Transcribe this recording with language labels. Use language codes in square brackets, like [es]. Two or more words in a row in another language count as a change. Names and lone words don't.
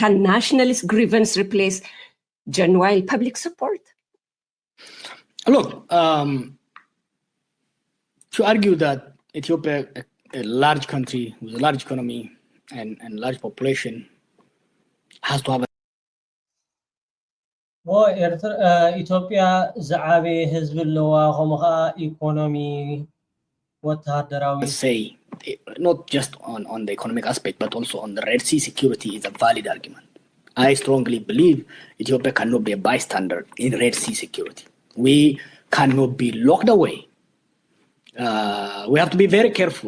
[en] Can nationalist grievance replace genuine public support? Look, to argue that Ethiopia, a large country with a large economy and large population, has to have [ti] ኢትዮጵያ ዝዓበ ህዝብ ኣለዋ ከምኡ ከዓ ኢኮኖሚ ወተሃደራዊ [en] say not just on the economic aspect but also on the Red Sea security is a valid argument. I strongly believe Ethiopia cannot be a bystander in Red Sea security. We cannot be locked away. We have to be very careful.